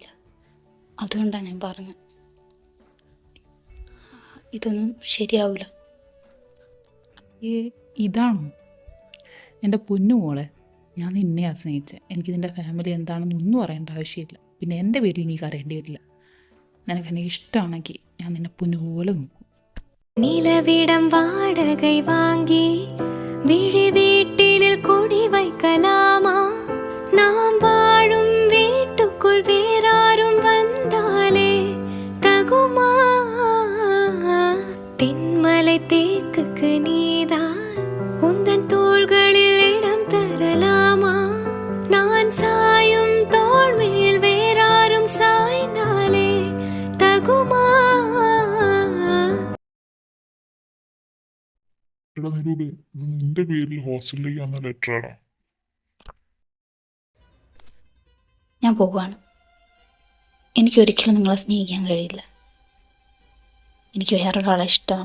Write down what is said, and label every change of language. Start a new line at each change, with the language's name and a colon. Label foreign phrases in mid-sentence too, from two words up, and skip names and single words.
Malayalam: അതുകൊണ്ടാണ് ഞാൻ പറഞ്ഞത്, ഇതൊന്നും ശരിയാവില്ല. ഇതാണോ എൻ്റെ പൊന്നു മോളെ? ഞാൻ നിന്നെയാണ് സ്നേഹിച്ചത്. എനിക്ക് നിൻ്റെ ഫാമിലി എന്താണെന്നൊന്നും അറിയേണ്ട ആവശ്യമില്ല. പിന്നെ എൻ്റെ പേരിൽ നീ അറിയേണ്ടി വരില്ല. നിനക്കെന്നെ ഇഷ്ടമാണെങ്കിൽ ഞാൻ നിന്നെ പൊന്നുപോലെ നോക്കും.
Tamil: நிலவிடம் வாடகை வாங்கி விழி வீட்டினில் குடி வைக்கலாமா? நாம் வாழும் வீட்டுக்குள் வேறாரும் வந்தாலே தகுமா? தென்மலை தேக்குக்கு நீதான் உந்தன் தோள்களில் இடம் தரலாமா? நான் சாயும் தோள் மேல் வேறாரும் சாய்ந்தாலே தகுமா?
Malayalam: എടാ നിരൂപേ, ഇത് നിന്റെ പേരിൽ ഹോസ്റ്റലിലേക്ക് വന്ന ലെറ്ററാണോ? ഞാൻ പോവുകയാണ്. എനിക്കൊരിക്കലും നിങ്ങളെ സ്നേഹിക്കാൻ കഴിയില്ല. എനിക്ക് വേറൊരാളെ ഇഷ്ടമാണ്.